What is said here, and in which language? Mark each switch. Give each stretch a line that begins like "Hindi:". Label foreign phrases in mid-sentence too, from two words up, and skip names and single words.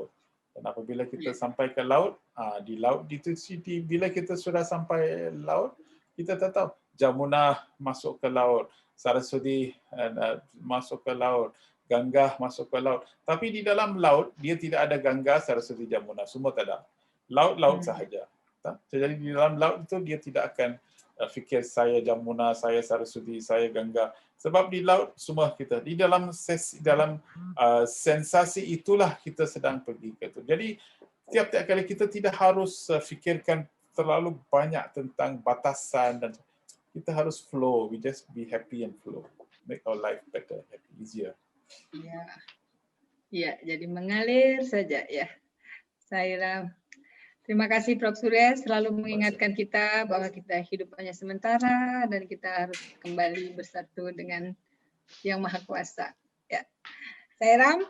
Malay: Dan apabila kita sampai ke laut, di laut itu bila kita sudah sampai laut, kita tak tahu Jamuna masuk ke laut, Saraswati masuk ke laut, Gangga masuk ke laut. Tapi di dalam laut dia tidak ada Gangga, Saraswati, Jamuna, semua tak ada. Laut-laut sahaja. Jadi di dalam laut itu dia tidak akan fikir saya Jamuna, saya Saraswati, saya Gangga. Sebab di laut semua kita. Di dalam sensasi itulah kita sedang pergi ke itu. Jadi tiap-tiap kali kita tidak harus fikirkan terlalu banyak tentang batasan, dan kita harus flow.
English: We just be happy and flow. Make our life better, happy, easier.
Malay: Ya, jadi mengalir saja ya. Sairam. Terima kasih Prof.
Indonesian: Suresh selalu mengingatkan kita bahwa kita hidup hanya sementara dan kita harus kembali bersatu dengan Yang Maha Kuasa.
Malay: Ya. Sairam.